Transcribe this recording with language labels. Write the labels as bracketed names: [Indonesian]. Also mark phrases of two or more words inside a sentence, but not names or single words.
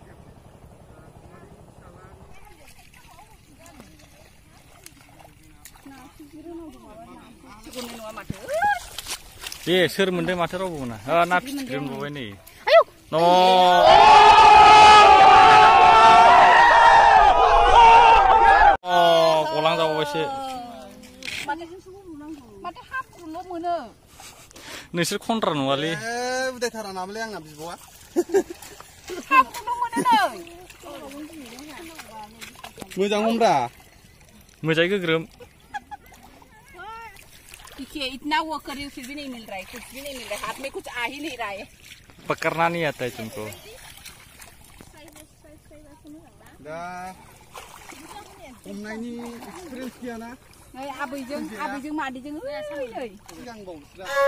[Bodo] दे सोर मोनदों माथो रावबो मोना ना फिथिख्रि मोनबावबाय नै न' गलां जाबावबायसो माथो हाब्रुल' मोनो नोंसोर खनद्रा नङालै उदायथारा नामालै आंना बिब'आ हाब्रुल' मोनो नै मोजां हमब्रा मोजाङै गोग्रोम। [Hindi] देखिए इतना वो करे फिर भी नहीं मिल रहा है कुछ भी नहीं मिल रहा है हाथ में कुछ आ ही नहीं रहा है। पकड़ना नहीं आता है तुमको। [Bodo] दा हमनायनि एक्सपिरियेन्स गैयाना नै आबैजों मादैजों नै सिगांबावसो